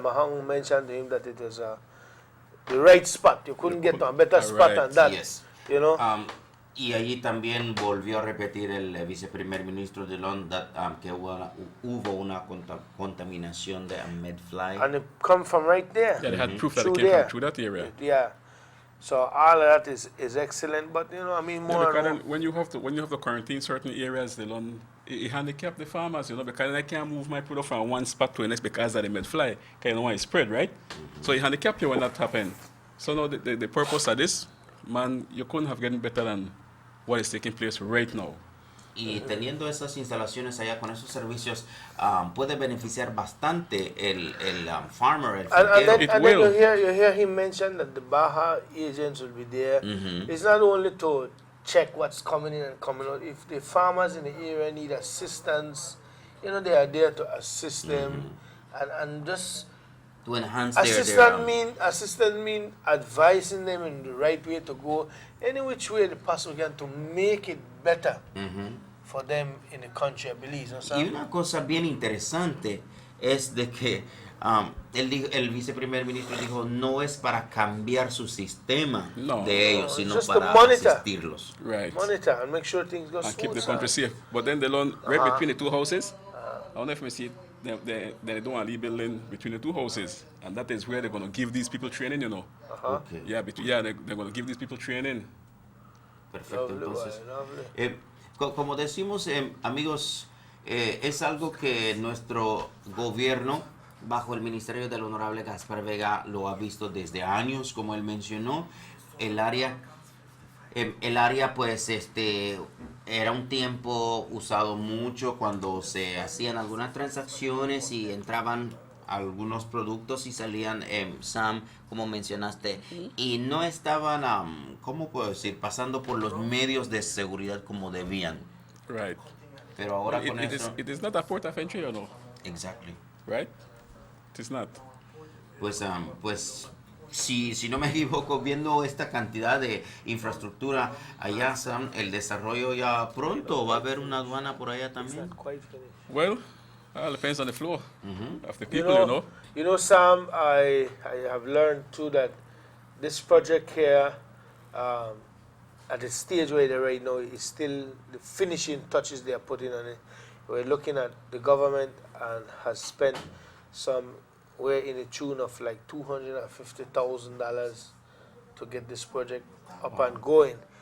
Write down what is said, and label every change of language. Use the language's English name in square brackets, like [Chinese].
[English] Mahong mention to him that it was the right spot. You couldn't get to a better spot than that. Yes. You know? [Spanish] Y allí también volvió a repetir el viceprimer ministro de Londres que hubo una contaminación de medfly. [English] And it come from right there. Yeah, they had proof that it came from through that area. Yeah. So all of that is excellent, but you know, I mean, more because and more. when you have to quarantine certain areas, it handicap the farmers, you know, because I can't move my product from one spot to the next because of the medfly. Because you know why it spread, right? So it handicap you when that happens. So now the purpose of this, man, you couldn't have gotten better than what is taking place right now. [Spanish] Y teniendo esas instalaciones allá con esos servicios, puede beneficiar bastante el farmer, el finquero. [English] And then you hear him mention that the Baja agents will be there. It's not only to check what's coming in and coming out. If the farmers in the area need assistance, you know, they are there to assist them and just to enhance assistant mean advising them in the right way to go, any which way the possible can to make it better for them in the country, I believe. [Spanish] Y una cosa bien interesante es de que el viceprimer ministro dijo no es para cambiar su sistema de ellos, sino para asistirlos. [English] Right. Monitor and make sure things go smooth. And keep the country safe. But then the lawn right between the two houses, I don't know if we see it, they don't want to leave building between the two houses, and that is where they're going to give these people training, you know. Okay. Yeah, they're going to give these people training. [Spanish] Perfecto, entonces. Como decimos, amigos, es algo que nuestro gobierno, bajo el ministerio del honorable Gaspar Vega, lo ha visto desde años, como él mencionó. El área pues era un tiempo usado mucho cuando se hacían algunas transacciones y entraban algunos productos y salían, Sam, como mencionaste, y no estaban, ¿cómo puedo decir?, pasando por los medios de seguridad como debían. Right. Pero ahora con eso... [English] It is not a port of entry, or no? Exactly. Right? It is not. [Spanish] Pues, si no me equivoco, viendo esta cantidad de infraestructura allá, Sam, el desarrollo ya pronto va a haber una aduana por allá también. [English] Well, it depends on the flow of the people, you know. You know, Sam, I have learned too that this project here, at the stage where they're right now, is still the finishing touches they are putting on it. We're looking at the government and has spent somewhere in the tune of like $250,000 to get this project up and going.